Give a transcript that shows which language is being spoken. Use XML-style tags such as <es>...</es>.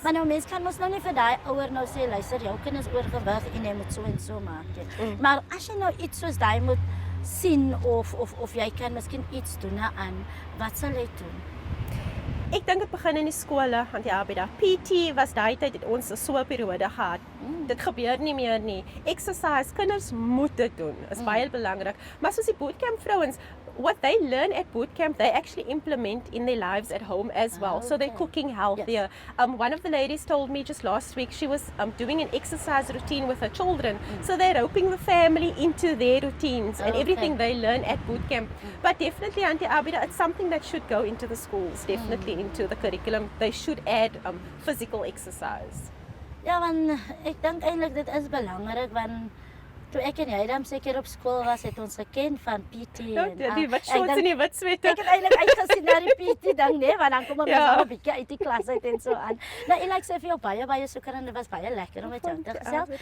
<af>Maar nou mense kan mos nou nie vir daai ouer nou sê luister, jou kind is oorgewig en jy moet so en so maak nie. Maar as jy nou iets soos daai moet sien of jy kan miskien iets doen aan, wat sal jy doen? Ek dink dit begin in die skole, want ja, by daai PT was daai tyd het ons so 'n periode gehad. Dit gebeur nie meer nie. Exercise, kinders moet dit doen. Is baie belangrik. Maar soos die bootcamp vrouens,</af> <en>what they learn at bootcamp, they actually implement in their lives at home as well. So they're cooking healthier. One of the ladies told me just last week she was doing an exercise routine with her children. So they're roping the family into their routines and everything they learn at bootcamp. But definitely, Auntie Abida, it's something that should go into the schools, definitely into the curriculum. They should add physical exercise.</en> <af>Ja, want ek dink eintlik dit is belangrik want toe ek en jy dan seker op skool was, het ons geken van PT die wit shorts en die wit sweater. Ek het eintlik uitgesien na die PT ding, nee, want dan kom ons al 'n bietjie uit die klas uit en so aan. Nou, ek sê vir jou baie soeker en dit was baie lekker om met jou te gesels.</af>